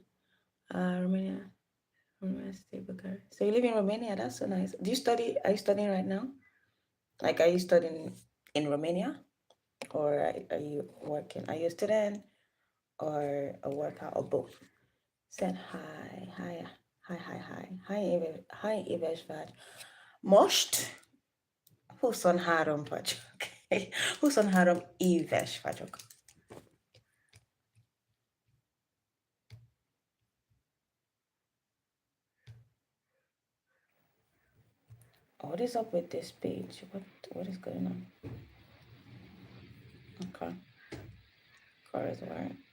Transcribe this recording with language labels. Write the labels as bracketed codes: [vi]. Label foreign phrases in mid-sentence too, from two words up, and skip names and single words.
[en] Romania. Romania State Bulgaria. So you live in Romania? That's so nice. Do you study? Are you studying right now? Like, are you studying in Romania? Or are you working? Are you a student or a worker or both? Said hi. Hi. Hi, hi, hi. Hi, Iveshvad. Most? [hu] Huszon három vagyok. 23 éves vagyok. [en] What is up with this page? What is going on? Okay. Car is white.